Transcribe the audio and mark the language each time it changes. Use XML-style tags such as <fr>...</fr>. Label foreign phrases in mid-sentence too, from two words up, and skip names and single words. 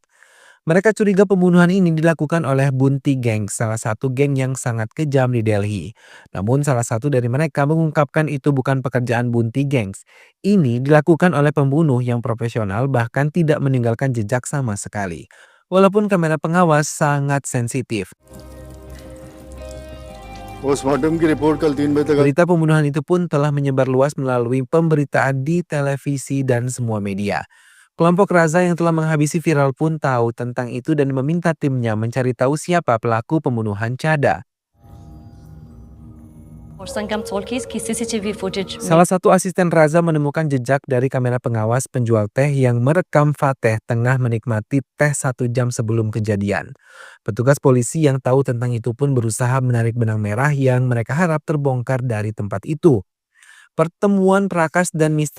<id>Mereka curiga pembunuhan ini dilakukan oleh Bunti Gang, salah satu geng yang sangat kejam di Delhi. Namun salah satu dari mereka mengungkapkan itu bukan pekerjaan Bunti Gangs. Ini dilakukan oleh pembunuh yang profesional bahkan tidak meninggalkan jejak sama sekali. Walaupun kamera pengawas sangat sensitif.</id> <hi>पोस्टमार्टम की रिपोर्ट कल 3 बजे तक</hi> <id>Berita pembunuhan itu pun telah menyebar luas melalui pemberitaan di televisi dan semua media. Kelompok Raza yang telah menghabisi viral pun tahu tentang itu dan meminta timnya mencari tahu siapa pelaku pembunuhan Cada.</id> <hi>और संगम सोल की इसकी</hi> <en>CCTV footage</en> <id>Salah satu asisten Raza menemukan jejak dari kamera pengawas penjual teh yang merekam Fateh tengah menikmati teh 1 jam sebelum kejadian. Petugas polisi yang tahu tentang itu pun berusaha menarik benang merah yang mereka harap terbongkar dari tempat itu. Pertemuan Prakas dan Mr.</id>